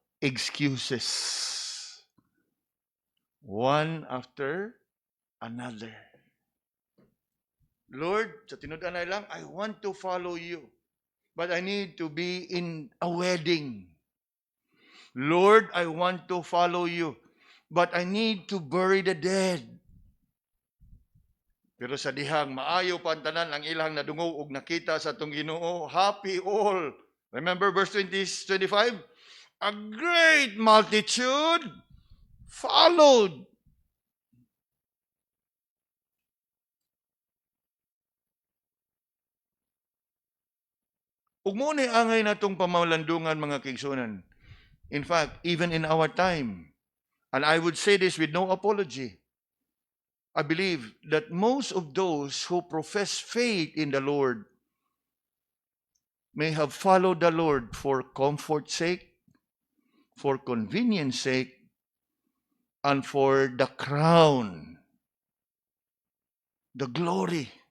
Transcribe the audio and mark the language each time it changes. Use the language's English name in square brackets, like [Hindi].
[English] Excuses. One after another. Lord, [Cebuano] sa tinud-an lang, [English] I want to follow you. But I need to be in a wedding. Lord, I want to follow you. But I need to bury the dead. [Cebuano] Pero sa dihang maayo pantanan ang ilang nadungog ug nakita sa atong Ginoo, [English] happy all. Remember verse 25? A great multitude followed. [Cebuano] Ug mo ni angay natong pamalandungan mga kaigsunan. [English] In fact, even in our time, and I would say this with no apology, I believe that most of those who profess faith in the Lord may have followed the Lord for comfort's sake, for convenience sake, and for the crown, the glory.